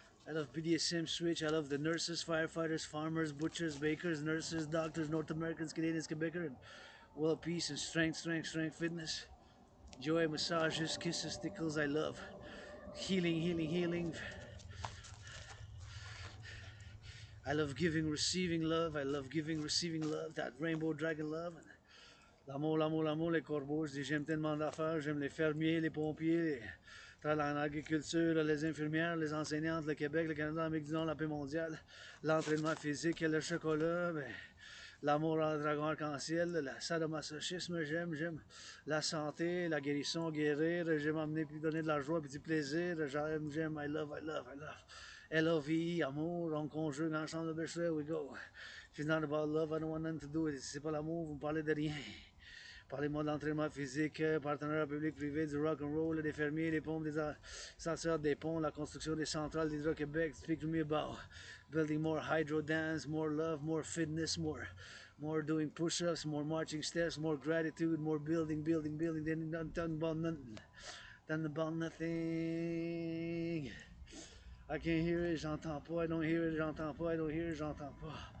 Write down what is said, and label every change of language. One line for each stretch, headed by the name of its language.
English: I love BDSM switch. I love the nurses, firefighters, farmers, butchers, bakers, nurses, doctors, North Americans, Canadians, Quebecers, and world peace and strength, fitness. Joy, massages, kisses, tickles, I love. Healing. I love giving, receiving love. I love giving, receiving love. That rainbow dragon love.
French: L'amour, les corbeaux. Je dis, j'aime tellement d'affaires. J'aime les fermiers, les pompiers, l'agriculture, les infirmières, les enseignantes, le Québec, le Canada, l'Amérique du Nord, la paix mondiale, l'entraînement physique, le chocolat, l'amour en dragon arc-en-ciel, le sadomasochisme, j'aime la santé, la guérison, guérir, j'aime amener puis donner de la joie puis du plaisir, j'aime,
English: I love.
French: L-O-V-E, amour, on conjugue ensemble le bêcher,
English: we go. If it's not about love, I don't want nothing to do with it.
French: Si c'est pas l'amour, vous me parlez de rien. Parlez-moi de l'entraînement physique, partenariat public-privé, du rock and roll, des fermiers, des pompes, des ascenseurs, des ponts, la construction des centrales d'Hydro-Québec.
English: Speak to me about building more hydro dance, more love, more fitness, more doing push-ups, more marching steps, more gratitude, more building. Then done about nothing. Done about nothing. I can't hear it,
French: j'entends pas.
English: I don't hear it, j'entends pas. I don't hear it, j'entends pas.